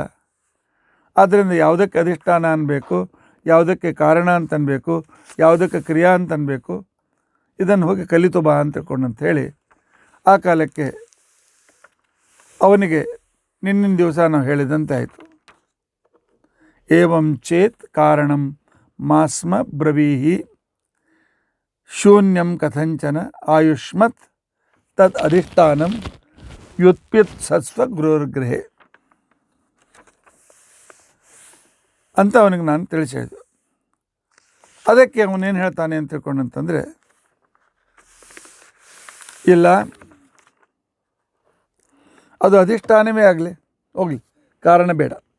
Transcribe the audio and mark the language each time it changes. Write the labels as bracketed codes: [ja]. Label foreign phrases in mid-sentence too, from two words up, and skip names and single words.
[kn] ಆದ್ದರಿಂದ ಯಾವುದಕ್ಕೆ ಅಧಿಷ್ಠಾನ ಅನ್ನಬೇಕು, ಯಾವುದಕ್ಕೆ ಕಾರಣ ಅಂತನ್ಬೇಕು, ಯಾವುದಕ್ಕೆ ಕ್ರಿಯಾ ಅಂತನ್ಬೇಕು, ಇದನ್ನು ಹೋಗಿ ಕಲಿತು ಬಾ ಅಂತ ತಿಳ್ಕೊಂಡಂಥೇಳಿ ಆ ಕಾಲಕ್ಕೆ ಅವನಿಗೆ ನಿನ್ನಿನ ದಿವಸ ನಾವು ಹೇಳಿದಂತೆ ಆಯಿತು. [sa] ಏವಂ ಚೇತ್ ಕಾರಣಂ ಮಾಸ್ಮ ಬ್ರವೀಹಿ ಶೂನ್ಯಂ ಕಥಂಚನ ಆಯುಷ್ಮತ್ ತದ್ ಅಧಿಷ್ಠಾನಂ ವ್ಯುತ್ಪಿತ್ಸಸ್ವ ಗೃಹಗೃಹೆ [kn] ಅಂತ ಅವನಿಗೆ ನಾನು ತಿಳಿಸಿದ್ದು. ಅದಕ್ಕೆ ಅವನೇನು ಹೇಳ್ತಾನೆ ಅಂತ ತಿಳ್ಕೊಂಡಂತಂದರೆ, ಇಲ್ಲ ಅದು ಅಧಿಷ್ಠಾನವೇ ಆಗಲಿ, ಹೋಗಲಿ, ಕಾರಣ ಬೇಡ.